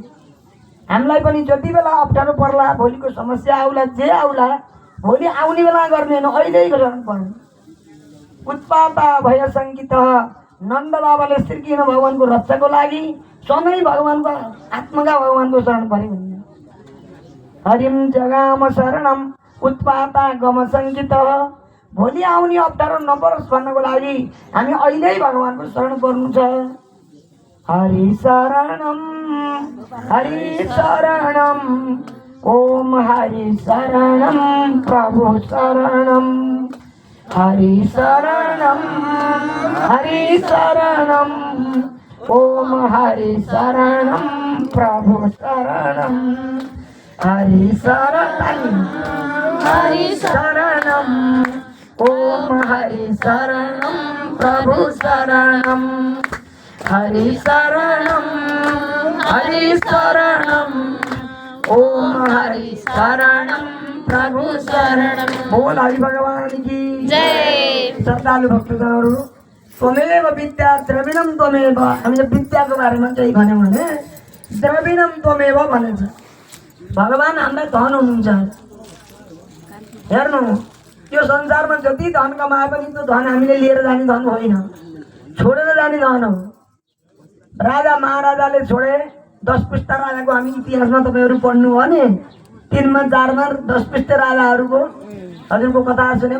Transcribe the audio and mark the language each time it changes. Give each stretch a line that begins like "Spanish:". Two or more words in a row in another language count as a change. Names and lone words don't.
Nepali: हामीलाई पनि जति बेला अप्ठ्यारो पर्ला, भोलिको समस्या आउला, जे आउला, भोलि आउने बेला गर्ने होइन, अहिल्यै शरण पर्ने। उत्पाता भय सङ्गीत नन्द बाबाले श्रीकृष्ण भगवान्को रक्षाको लागि सधैँ भगवान्को आत्मका भगवान्को शरण परे भन्ने।
Sanskrit: हरिम जगाम शरणम उत्पाता गम सङ्गीत।
Nepali: भोलि आउने अप्ठ्यारो नपरोस् भन्नको लागि हामी अहिल्यै भगवान्को शरण पर्नु छ।
Sanskrit: हरि शरणम हरि शरणम ओम हरि शरणम प्रभु शरणम। हरि शरणम हरि शरणम ओम हरि शरणम प्रभु शरणम। हरि शरणम हरि शरणम ओम हरि शरणम प्रभु शरणम। हरि शरणम हरि शरणम ओम हरि शरणम प्रभु शरणम।
Hindi: बोल हरि भगवान की जय।
Nepali: श्रद्धालु भक्तजनहरू,
Sanskrit: त्वमेव विद्या द्रविणम त्वमेव।
Nepali: हामीले विद्याको बारेमा केही भन्यौँ भने
Sanskrit: द्रविणम त्वमेव
Nepali: भनेको छ। भगवान् हामीलाई धन हुनुहुन्छ। हेर्नु, यो संसारमा जति धन कमाए पनि त्यो धन हामीले लिएर जाने धन होइन, छोडेर जाने धन हो। राजा महाराजाले छोडे 10 पुस्ता राजाको हामी इतिहासमा तपाईँहरू पढ्नु हो भने 3मा 4मा 10 पुस्ता राजाहरूको हजुरको कथा सुन्यौँ।